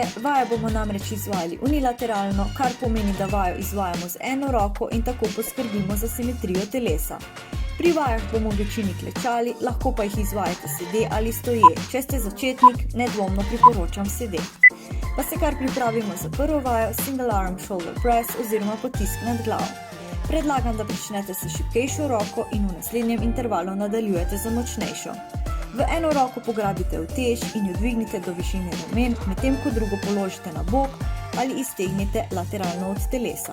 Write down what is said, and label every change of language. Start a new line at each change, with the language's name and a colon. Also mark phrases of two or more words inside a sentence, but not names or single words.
Slovenian: Vajo bomo namreč izvajali unilateralno, kar pomeni, da vajo izvajamo z eno roko in tako poskrbimo za simetrijo telesa. Pri vajah bomo v večini klečali, lahko pa jih izvajate sede ali stoje. Če ste začetnik, nedvomno priporočam sede. Pa se kar pripravimo za prvo vajo,
English: single arm shoulder press
Slovenian: oziroma potisk nad glavo. Predlagam, da pričnete s šibkejšo roko in v naslednjem intervalu nadaljujete z močnejšo. V eno roko pograbite utež in jo dvignite do višine ramen, medtem ko drugo položite na bok ali iztegnite lateralno od telesa.